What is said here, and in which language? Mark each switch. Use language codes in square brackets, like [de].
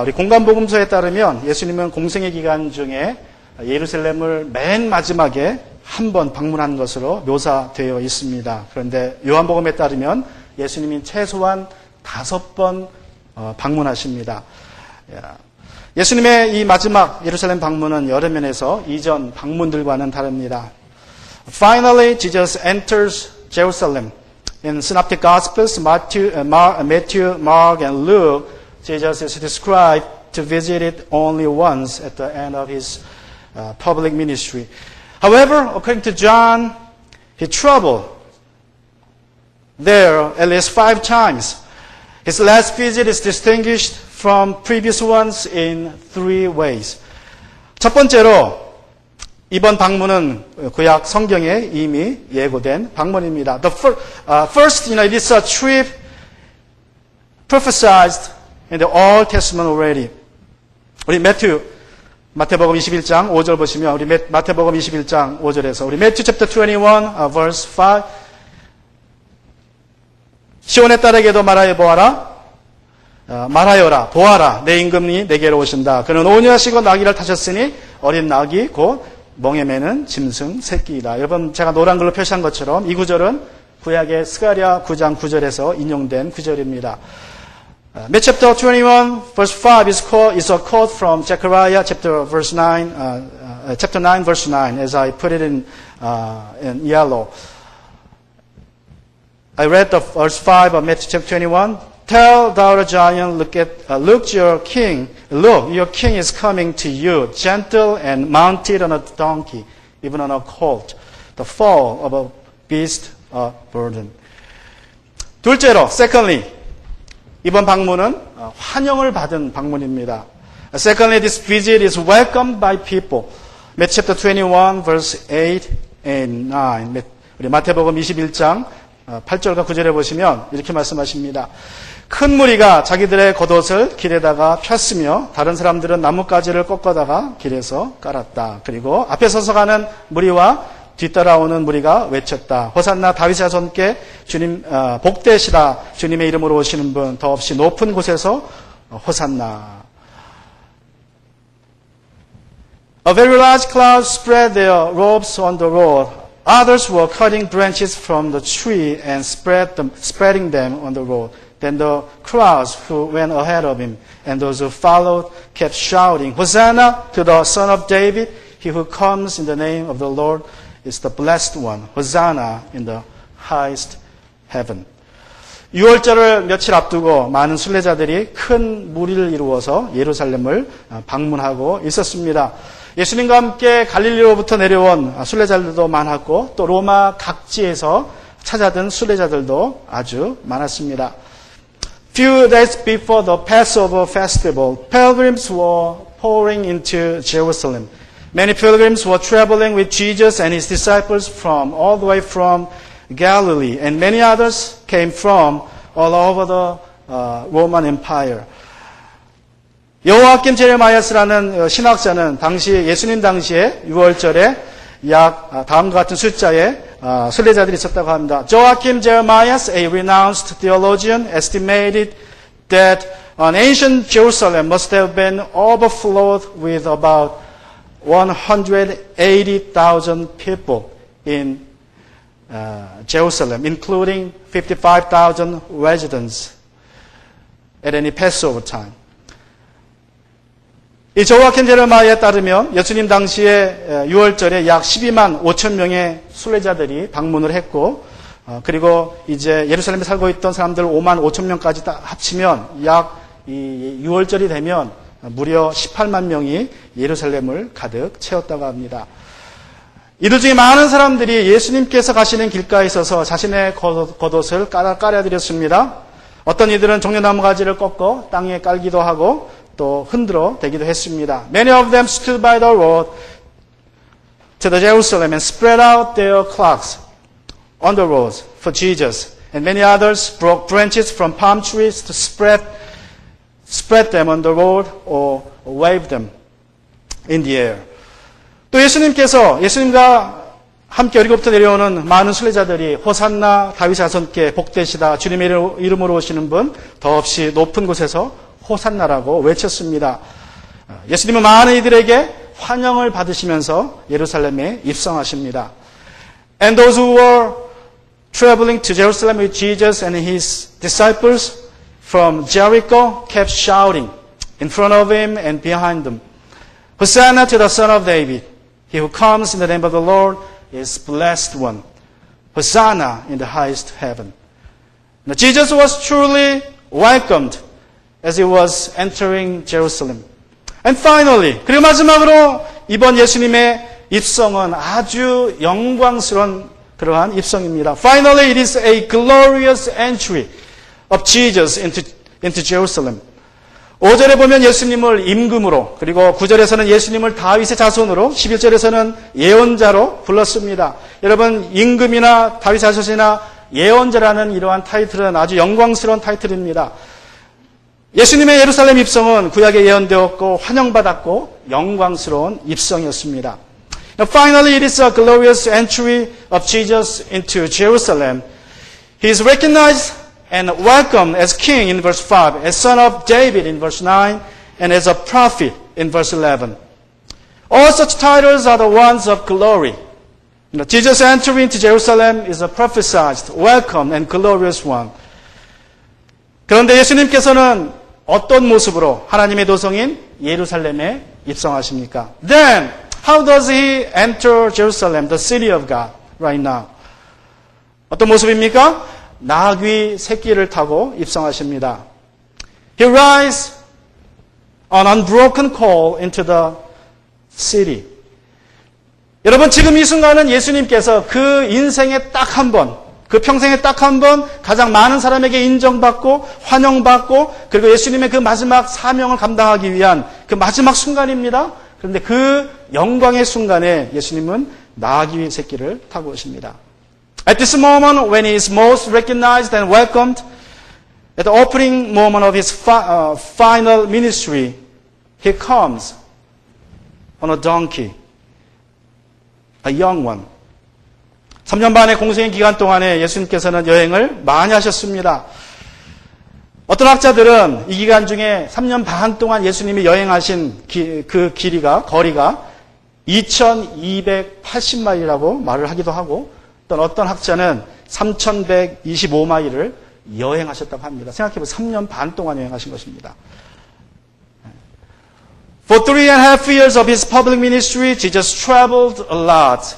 [ko] 우리 공간복음서에 따르면 예수님은 공생의 기간 중에 예루살렘을 맨 마지막에 한 번 방문한 것으로 묘사되어 있습니다. 그런데 요한복음에 따르면 예수님이 최소한 5번 방문하십니다. 예수님의 이 마지막 예루살렘 방문은 여러 면에서 이전 방문들과는 다릅니다. [en] Finally, Jesus enters Jerusalem. In Synoptic Gospels, Matthew, Mark, and Luke, Jesus is described to visit it only once at the end of his public ministry. However, according to John, he traveled there at least 5 times. His last visit is distinguished from previous ones in 3 ways. [ko] 첫 번째로 이번 방문은 구약 성경에 이미 예고된 방문입니다. [en] First, it is a trip prophesied in the Old Testament already. [ko] 우리 마태복음 21장 5절 보시면 우리 마태복음 21장 5절에서 우리 [en] Matthew chapter 21 verse 5 [ko] 시온의 딸에게도 말하여라 보아라 내 임금이 내게로 오신다. 그는 온유하시고 나귀를 타셨으니 어린 나귀 곧 멍에 매는 짐승 새끼이다. 여러분 제가 노란 글로 표시한 것처럼 이 구절은 구약의 스가랴 9장 9절에서 인용된 구절입니다. [en] Matthew chapter 21 verse 5 is a quote from Zechariah chapter 9 verse 9 as I put it in yellow. I read the verse 5 of Matthew chapter 21. Tell thou the giant, look your king is coming to you, gentle and mounted on a donkey, even on a colt, the fall of a beast of burden. [ko] 둘째로, [en] secondly, [ko] 이번 방문은 환영을 받은 방문입니다. [en] Secondly, this visit is welcomed by people. Matthew chapter 21, verse 8 and 9. [ko] 우리 마태복음 21장 8절과 9절에 보시면 이렇게 말씀하십니다. 큰 무리가 자기들의 겉옷을 길에다가 폈으며 다른 사람들은 나뭇가지를 꺾어다가 길에서 깔았다. 그리고 앞에 서서 가는 무리와 뒤따라오는 무리가 외쳤다. 호산나 다윗의 자손께 주님 복되시라. 주님의 이름으로 오시는 분 더없이 높은 곳에서 호산나. [en] A very large crowd spread their robes on the road. Others were cutting branches from the tree and spreading them on the road. Then the crowds who went ahead of him and those who followed kept shouting, Hosanna to the Son of David. He who comes in the name of the Lord is the blessed one. Hosanna in the highest heaven. [ko] 6월절을 며칠 앞두고 많은 순례자들이 큰 무리를 이루어서 예루살렘을 방문하고 있었습니다. 예수님과 함께 갈릴리로부터 내려온 순례자들도 많았고 또 로마 각지에서 찾아든 순례자들도 아주 많았습니다. [en] Few days before the Passover festival, pilgrims were pouring into Jerusalem. Many pilgrims were traveling with Jesus and his disciples from all the way from Galilee, and many others came from all over the Roman Empire. [ko] 여호아킴 제레마이아스라는 신학자는 예수님 당시에 6월절에 약 다음과 같은 숫자의 순례자들이 있었다고 합니다. [en] Joachim Jeremias, a renowned theologian, estimated that an ancient Jerusalem must have been overflowed with about 180,000 people in Jerusalem, including 55,000 residents at any Passover time. [ko] 이 조아킴 제레마이아에 따르면 예수님 당시에 6월절에 약 12만 5천 명의 순례자들이 방문을 했고 그리고 이제 예루살렘에 살고 있던 사람들 5만 5천 명까지 다 합치면 약 6월절이 되면 무려 18만 명이 예루살렘을 가득 채웠다고 합니다. 이들 중에 많은 사람들이 예수님께서 가시는 길가에 있어서 자신의 겉옷을 깔아드렸습니다. 어떤 이들은 종려나무 가지를 꺾어 땅에 깔기도 하고 또 흔들어 대기도 했습니다. [en] Many of them stood by the road to the Jerusalem and spread out their cloaks on the roads for Jesus. And many others broke branches from palm trees to spread them on the road or wave them in the air. [ko] 또 예수님과 함께 여리고부터 내려오는 많은 순례자들이 호산나 다윗 자손께 복되시다 주님의 이름으로 오시는 분 더없이 높은 곳에서 호산나라고 외쳤습니다. 예수님은 많은 이들에게 환영을 받으시면서 예루살렘에 입성하십니다. [en] And those who were traveling to Jerusalem with Jesus and his disciples from Jericho kept shouting in front of him and behind them, Hosanna to the Son of David. He who comes in the name of the Lord is blessed one. Hosanna in the highest heaven. Now, Jesus was truly welcomed as he was entering Jerusalem. And finally, [ko] 그리고 마지막으로 이번 예수님의 입성은 아주 영광스러운 그러한 입성입니다. [en] Finally, it is a glorious entry of Jesus into Jerusalem. [ko] 5절에 보면 예수님을 임금으로, 그리고 9절에서는 예수님을 다윗의 자손으로, 11절에서는 예언자로 불렀습니다. 여러분, 임금이나 다윗의 자손이나 예언자라는 이러한 타이틀은 아주 영광스러운 타이틀입니다. 예수님의 예루살렘 입성은 구약에 예언되었고 환영받았고 영광스러운 입성이었습니다. [en] Now, finally, it is a glorious entry of Jesus into Jerusalem. He is recognized and welcomed as king in verse 5, as son of David in verse 9, and as a prophet in verse 11. All such titles are the ones of glory. Jesus' entry into Jerusalem is a prophesied, welcome, and glorious one. [ko] 그런데 예수님께서는 어떤 모습으로 하나님의 도성인 예루살렘에 입성하십니까? [en] Then, how does he enter Jerusalem, the city of God, right now? [ko] 어떤 모습입니까? 나귀 새끼를 타고 입성하십니다. [en] He rides on unbroken coal into the city. [ko] 여러분, 지금 이 순간은 예수님께서 그 인생에 딱 한 번, 그 평생에 딱 한 번 가장 많은 사람에게 인정받고 환영받고 그리고 예수님의 그 마지막 사명을 감당하기 위한 그 마지막 순간입니다. 그런데 그 영광의 순간에 예수님은 나귀 새끼를 타고 오십니다. [en] At this moment when he is most recognized and welcomed, at the opening moment of his final ministry, he comes on a donkey, a young one. [ko] 3년 반의 공생의 기간 동안에 예수님께서는 여행을 많이 하셨습니다. 어떤 학자들은 이 기간 중에 3년 반 동안 예수님이 여행하신 그 거리가 2280마일이라고 말을 하기도 하고 어떤 학자는 3125마일을 여행하셨다고 합니다. 생각해보세요. 3년 반 동안 여행하신 것입니다. [en] For 3.5 years of his public ministry, Jesus traveled a lot.